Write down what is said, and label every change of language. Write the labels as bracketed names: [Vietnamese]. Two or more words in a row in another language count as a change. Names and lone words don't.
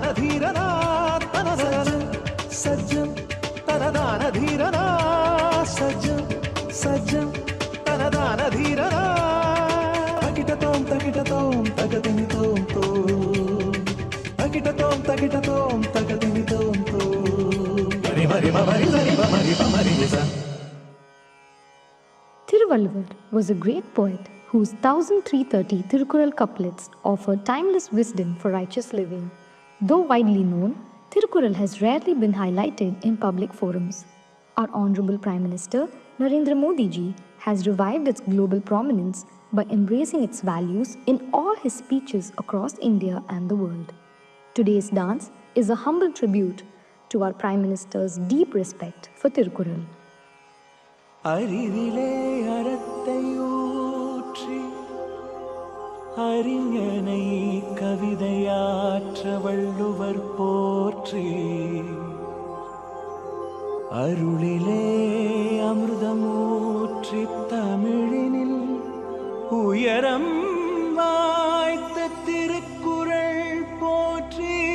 [English] धीरना तनदान सजम तनदान धीरना सजम सजम तनदान धीरना तकिटतोम तगदिनि तोम तो तकिटतोम तगदिनि तोम तो मरि मरि मरि मरि मरि मरि Tiruvalluvar was a great poet whose 1330 Tirukkural couplets offer timeless wisdom for righteous living. Though widely known, Tirukkural has rarely been highlighted in public forums. Our Honorable Prime Minister Narendra Modi ji has revived its global prominence by embracing its values in all his speeches across India and the world. Today's dance is a humble tribute to our Prime Minister's deep respect for Tirukkural. [Tamil] அறிவிலே அறத்தையூற்றி அறிஞனை கவிதையாற்ற வள்ளுவர் போற்றி அருளிலே அமிர்தமூற்றி தமிழினில் உயரம் வாய்த்த திருக்குறள் போற்றி